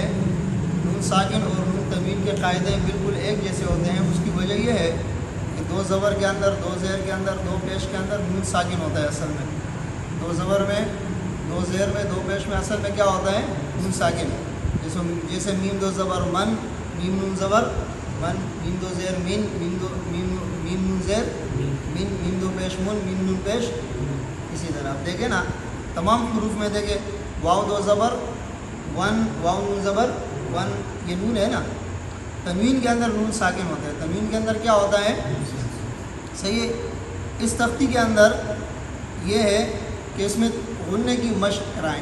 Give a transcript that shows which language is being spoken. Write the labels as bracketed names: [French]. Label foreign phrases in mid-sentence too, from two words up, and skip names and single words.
[Urdu] نون ساکن اور نون تنوین کے قاعدے بالکل ایک جیسے ہوتے ہیں. اس کی وجہ یہ ہے کہ 2 زبر کے اندر 2 زیر کے اندر 2 پیش کے اندر نون ساکن ہوتا ہے. اصل میں 2 زبر میں 2 زیر میں 2 پیش میں اصل میں کیا ہوتا ہے؟ نون ساکن. جیسے میم 2 زبر من، میم نون زبر من، میم 2 زیر من، میم نون زیر من، میم 2 پیش من، میم نون پیش. اسی طرح آپ دیکھیں نا تمام حروف میں دیکھیں واو 2 زبر ون، واو نون زبر ون، یہ نون ہے نا. تنوین کے اندر نون ساکن ہوتا ہے. تنوین کے اندر کیا ہوتا ہے؟ صحیح ہے. اس تختی کے اندر یہ ہے کہ اس میں غننے کی مشق کرائیں.